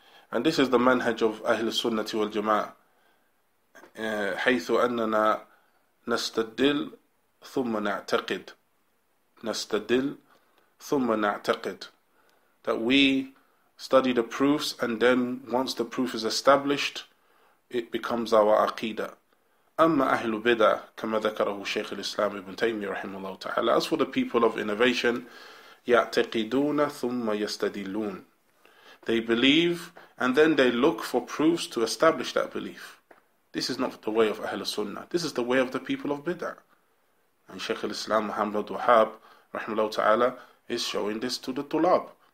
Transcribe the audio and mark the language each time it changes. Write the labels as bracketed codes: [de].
[en] And this is the manhaj of Ahl Sunnati wal Jama'ah, [ar] حيث أننا نستدل ثم نعتقد. نستدل ثم نعتقد. [en] That we study the proofs, and then once the proof is established, it becomes our aqidah. [ar] أما أهل بدع كما ذكره شيخ الإسلام ابن تيمية رحمه الله تعالى. [en] As for the people of innovation, [ar] يعتقدون ثم يستدلون. [en] They believe and then they look for proofs to establish that belief. This is not the way of Ahl Sunnah. This is the way of the people of bid'ah. And Shaykh al-Islam Muhammad Abdul Wahhab rahimahullah ta'ala is showing this to the tulab.